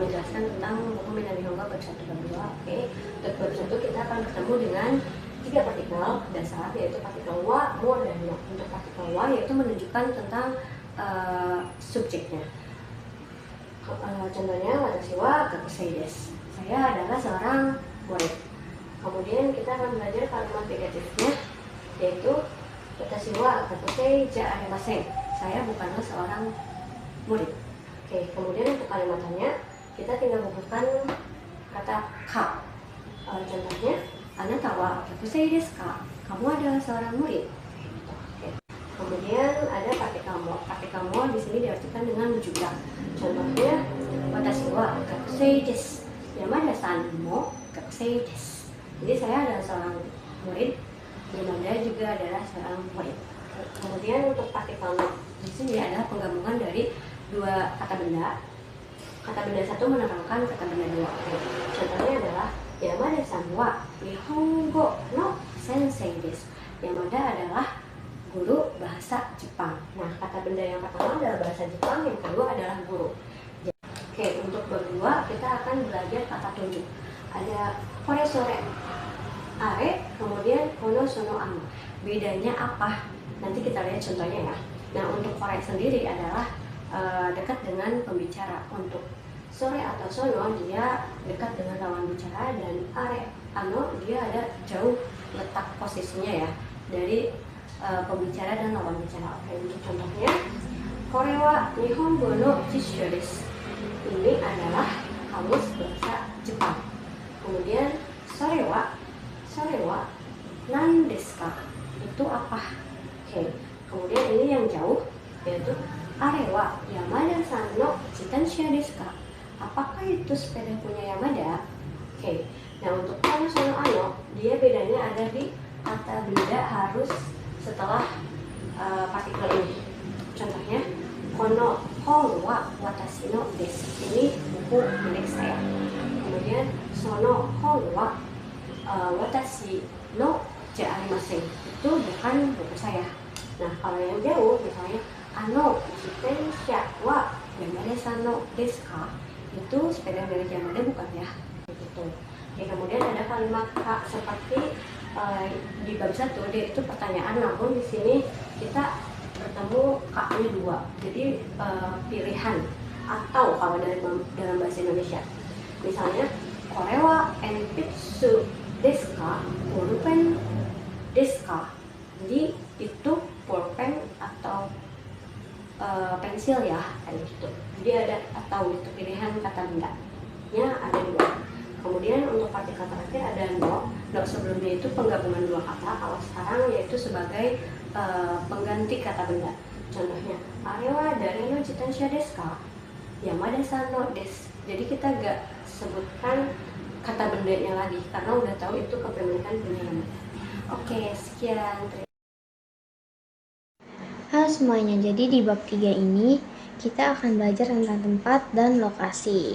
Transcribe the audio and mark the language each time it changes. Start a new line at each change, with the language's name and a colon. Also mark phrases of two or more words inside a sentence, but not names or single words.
Indonesian: menjelaskan tentang buku Minami Nihongo bab 1 bab 2. Oke, untuk bab 1 kita akan bertemu dengan 3 partikel dasar, yaitu partikel wa, mo, dan no. Untuk partikel wa yaitu menunjukkan tentang subjeknya. Contohnya,
Japanese: 私は学生です.
Indonesian: Saya adalah seorang murid. Kemudian kita akan belajar kalimat negatifnya, yaitu
Japanese: 私は学生じゃありません.
Indonesian: Saya bukanlah seorang murid. Oke, kemudian untuk kalimatannya kita tinggal bubuhkan kata ka. Contohnya,
Japanese: あなたは学生ですか.
Indonesian: Kamu adalah seorang murid. Oke. Kemudian ada partikel mo. Partikel mo di sini diartikan dengan juga. Contohnya,
Japanese: 私は学生です. 山田さんも学生です.
Indonesian: Jadi saya adalah seorang murid, Yamada juga adalah seorang murid. Kemudian untuk partikel no di sini adalah penggabungan dari dua kata benda. Kata benda satu menerangkan kata benda dua. Contohnya adalah
Japanese: 山田さんは日本語の先生です.
Indonesian: Yamada adalah guru bahasa Jepang. Nah, kata benda yang pertama adalah bahasa Jepang, yang kedua adalah guru. Oke, untuk bab 2 kita akan belajar kata tunjuk. Ada
Japanese: これ それ あれ,
Indonesian: kemudian
Japanese: この その あの.
Indonesian: Bedanya apa? Nanti kita lihat contohnya ya. Nah, untuk kore sendiri adalah dekat dengan pembicara. Untuk sore atau sono dia dekat dengan lawan bicara, dan
Japanese: あれ あの
Indonesian: dia ada jauh letak posisinya ya dari pembicara dan lawan bicara. Oke, untuk contohnya,
Japanese: これは日本語の辞書です.
Indonesian: Ini adalah kamus bahasa Jepang.
Japanese: Kemudian それは何ですか?
Indonesian: Itu apa? Oke. Kemudian ini yang jauh, yaitu
Japanese: あれは山田さんの自転車ですか?
Indonesian: Apakah itu sepeda punya Yamada? Oke. Nah, untuk
Japanese: この その あの,
Indonesian: dia bedanya ada di kata benda harus setelah partikel ini.
Japanese: Contohnya, この本は私のです.
Indonesian: Ini buku milik saya. Kemudian
Japanese: その本は私のじゃありません.
Indonesian: Itu bukan buku saya. Nah, kalau yang jauh, misalnya
Japanese: あの自転車は山田さんのですか?
Indonesian: Itu sepeda milik Yamada bukan ya? Begitu. Oke, kemudian ada kalimat ka seperti di bab 1 dia itu pertanyaan, namun di sini kita bertemu ka-nya 2. Jadi pilihan atau kalau dalam bahasa Indonesia. Misalnya,
Japanese: これは鉛筆ですか? Pulpen desu ka?
Indonesian: Jadi itu pulpen atau pensil ya, kayak gitu. Jadi ada atau itu pilihan kata bendanya ada 2. Kemudian untuk partikel terakhir ada no. No sebelumnya itu penggabungan 2 kata, kalau sekarang yaitu sebagai pengganti kata benda. Contohnya,
Japanese: あれは誰の自転車ですか? 山田さんのです.
Indonesian: Jadi kita gak sebutkan kata bendanya lagi karena udah tahu itu kepemilikan punya Yamada. Oke, sekian. Halo semuanya, jadi di bab 3 ini kita akan belajar tentang tempat dan lokasi.